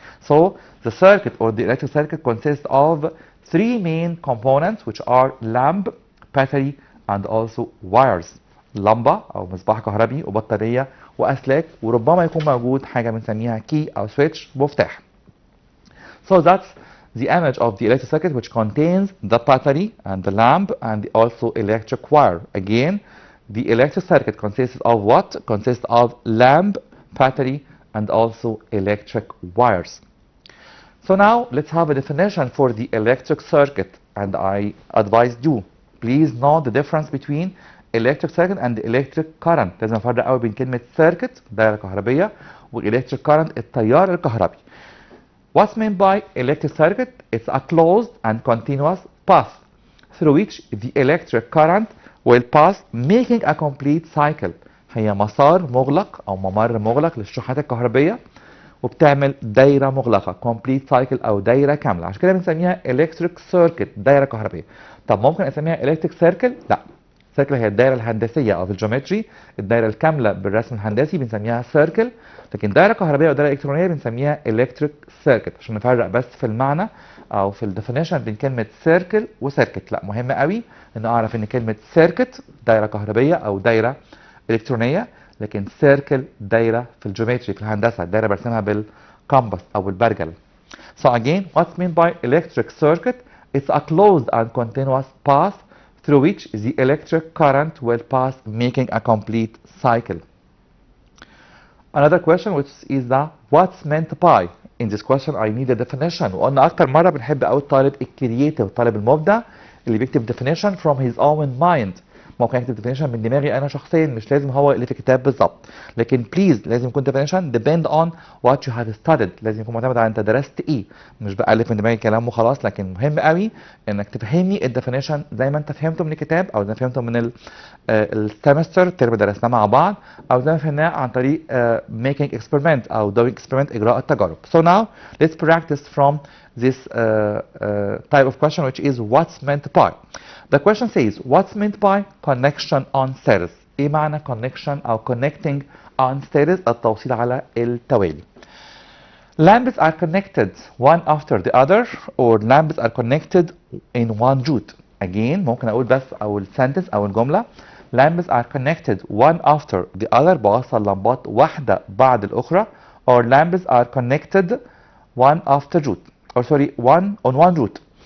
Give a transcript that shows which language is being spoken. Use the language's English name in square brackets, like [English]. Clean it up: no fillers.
[English] So the circuit or the electric circuit consists of three main components which are lamp, battery and also wires. [Arabic] لمبة أو مصباح كهربي وبطارية وأسلاك، وربما يكون موجود حاجة بنسميها key أو switch، مفتاح. [English] So that's the image of the electric circuit which contains the battery and the lamp and also electric wire. Again, the electric circuit consists of what? Consists of lamp, battery and also electric wires. So now let's have a definition for the electric circuit, and I advise you please know the difference between electric circuit and electric current. [Arabic] لازم نفرق قوي بين كلمة circuit دائرة كهربية و electric current التيار الكهربي. [English] What's meant by electric circuit? It's a closed and continuous path through which the electric current will pass, making a complete cycle. [Arabic] هي مسار مغلق أو ممر مغلق للشحنات الكهربية، وبتعمل دايرة مغلقة [English] complete cycle [Arabic] أو دايرة كاملة، عشان كده بنسميها electric circuit دايرة كهربية. طب ممكن أسميها electric circle؟ لا، circle هي الدايرة الهندسية أو في الجيومتري الدايرة الكاملة بالرسم الهندسي بنسميها circle، لكن دايرة كهربية أو دايرة إلكترونية بنسميها electric circuit، عشان نفرق بس في المعنى أو في الديفينيشن بين كلمة circle وسيركت. لا، مهم قوي إن أعرف إن كلمة circuit دايرة كهربية أو دايرة إلكترونية، لكن circle دايرة في الجيومتري في الهندسة، الدايرة برسمها بالكمبس أو بالبرجل. [English] So again, what's meant by electric circuit? It's a closed and continuous path through which the electric current will pass, making a complete cycle. Another question which is the what's meant by. In this question I need a definition. [Arabic] وقلنا أكتر مرة بنحب أوي الطالب الكرييتيف، الطالب المبدع اللي بيكتب [English] definition from his own mind. [Arabic] ممكن اكتب definition من دماغي انا شخصيا، مش لازم هو اللي في الكتاب بالظبط. لكن بليز لازم يكون [English] definition depend on what you have studied. [Arabic] لازم يكون معتمد على انت درست ايه، مش بألف من دماغي كلام وخلاص. لكن مهم قوي انك تفهمني الديفينيشن زي ما انت فهمته من الكتاب، او زي ما فهمته من السمستر الترم درسناه مع بعض، او زي ما فهمناه عن طريق [English] making experiment [Arabic] او [English] doing experiment [Arabic] اجراء التجارب. [English] So now let's practice from this type of question which is what's meant by. The question says what's meant by connection on series. [Arabic] ايه معنى connection او connecting on series؟ التوصيل على التوالي. [English] Lamps are connected one after the other or lamps are connected in one route. Again [Arabic] ممكن اقول بس او [English] sentence [Arabic] او الجملة [English] lamps are connected one after the other، [Arabic] بوصل لمبات واحدة بعد الأخرى، [English] or lamps are connected one after route or sorry one on one route.